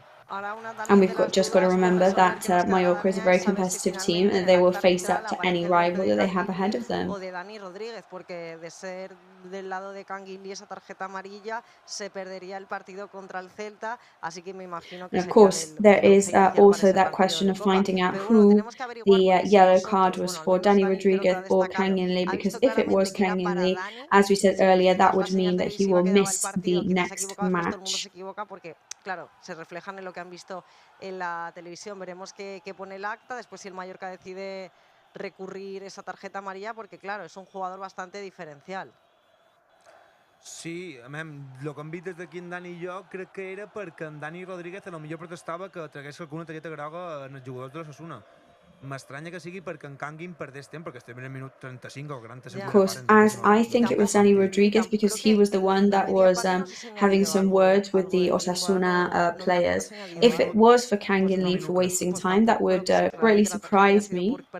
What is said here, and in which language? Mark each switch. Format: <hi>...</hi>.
<en>And we've just got to remember that Mallorca is a very competitive team and they will face up to any rival that they have ahead of them.</en> <es>O de Dani Rodríguez, porque de ser del lado de Canguilí esa tarjeta amarilla se perdería el partido contra el Celta, así que me imagino que</es> <en>and of course, there is also that question of finding out who the yellow card was for, Dani Rodríguez or Canguilí, because if it was Canguilí, as we said earlier, that would mean that he will miss the next match.</en> <es>Claro, se reflejan en lo que han visto en la televisión. Veremos qué pone el acta, después si el Mallorca decide recurrir esa tarjeta amarilla, porque claro, es un jugador bastante diferencial.</es> <ca>Sí, el que hem vist des d'aquí en Dani i jo crec que era perquè en Dani Rodríguez a lo millor protestava que tragués alguna targeta groga en els jugadors de l'Osasuna. M'estranya que sigui perquè en Canguin perdés temps, perquè estem en el minut 35 o 40</ca> <en>Of course, as I think it was Dani Rodríguez because he was the one that was having some words with the Osasuna players. If it was for Canguilí for wasting time, that would greatly surprise me.</en>